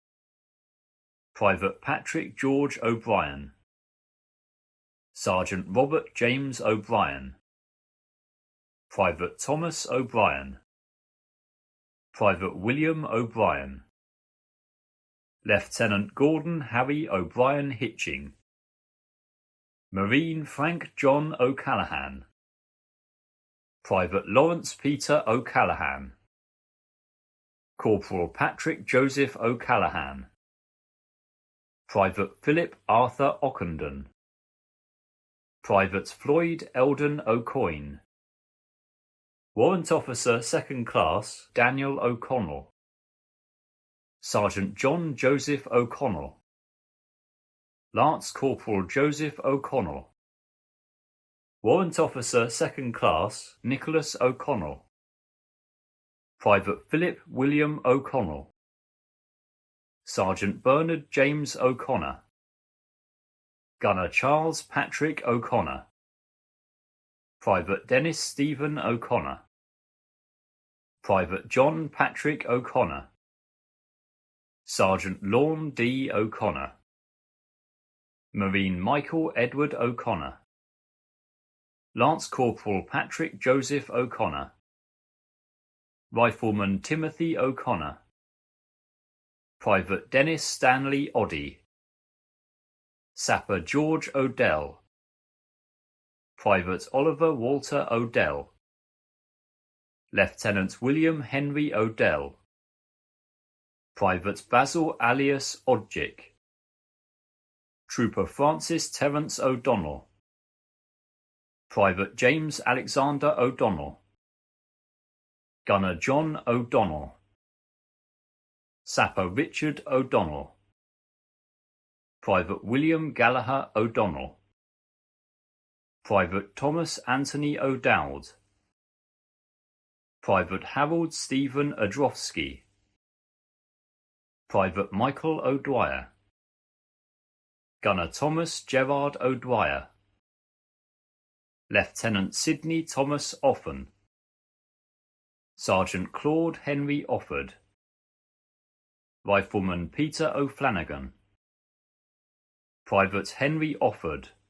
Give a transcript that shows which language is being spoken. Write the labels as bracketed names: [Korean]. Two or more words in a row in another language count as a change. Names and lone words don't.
[English] Private Patrick George O'Brien, Sergeant Robert James O'Brien, Private Thomas O'Brien, Private William O'Brien, Lieutenant Gordon Harry O'Brien Hitching, Marine Frank John O'Callaghan, Private Lawrence Peter O'Callaghan, Corporal Patrick Joseph O'Callaghan, Private Philip Arthur Ockenden, Private Floyd Eldon O'Coin, Warrant Officer 2nd Class Daniel O'Connell, Sergeant John Joseph O'Connell, Lance Corporal Joseph O'Connell, Warrant Officer 2nd Class Nicholas O'Connell, Private Philip William O'Connell, Sergeant Bernard James O'Connor, Gunner Charles Patrick O'Connor, Private Dennis Stephen O'Connor, Private John Patrick O'Connor, Sergeant Lorne D. O'Connor, Marine Michael Edward O'Connor, Lance Corporal Patrick Joseph O'Connor, Rifleman Timothy O'Connor, Private Dennis Stanley Oddy, Sapper George Odell, Private Oliver Walter Odell, Lieutenant William Henry Odell, Private Basil alias Odjick, Trooper Francis Terence O'Donnell, Private James Alexander O'Donnell, Gunner John O'Donnell, Sapper Richard O'Donnell, Private William Gallagher O'Donnell, Private Thomas Anthony O'Dowd, Private Harold Stephen Adrofsky, Private Michael O'Dwyer, Gunner Thomas Gerard O'Dwyer, Lieutenant Sidney Thomas Offen, Sergeant Claude Henry Offord, Rifleman Peter O'Flanagan, Private Henry Offord,